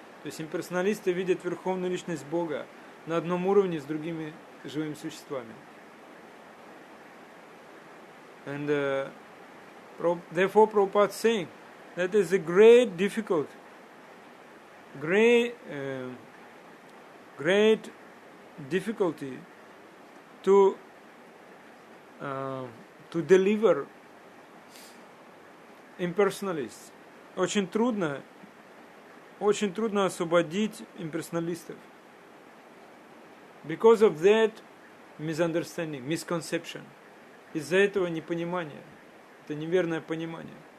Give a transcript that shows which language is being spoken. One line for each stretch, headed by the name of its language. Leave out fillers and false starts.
Russian: То есть имперсоналисты видят Верховную Личность Бога на одном уровне с другими живыми существами.
English: And therefore Prabhupada is saying that is a great difficulty, great difficulty to deliver impersonalists.
Russian: Очень трудно освободить имперсоналистов.
English: Because of that misunderstanding, misconception.
Russian: Из-за этого непонимания. Это неверное понимание.